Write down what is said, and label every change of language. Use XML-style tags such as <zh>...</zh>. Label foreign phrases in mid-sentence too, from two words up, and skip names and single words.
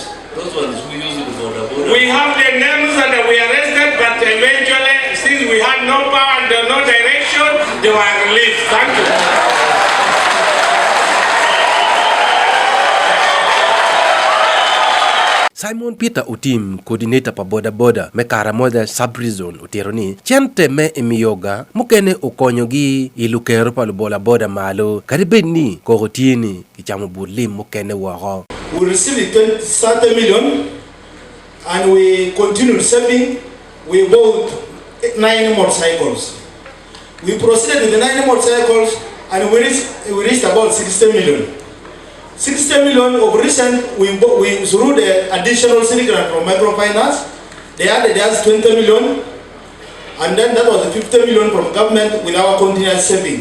<en>Those ones who use the boda. We have their names and we arrested, but eventually, since we had no power and no direction, they were released. Thank you.</en> <ach>Simon Peter Utim, coordinator pa boda me Karamoja sub-region utironi chente me imiyoga mukene ukonyogi ilukero pa boda malo karibeni kogotini kichamo burlim mukene wako.</ach> <en>We received 30 million and we continued saving. We bought 9 motorcycles. We proceeded with the 9 motorcycles and we reached about 60 million. 60 million of recent, we through the additional grant from microfinance, they added us 20 million, and then that was 50 million from government with our continuous saving.</en>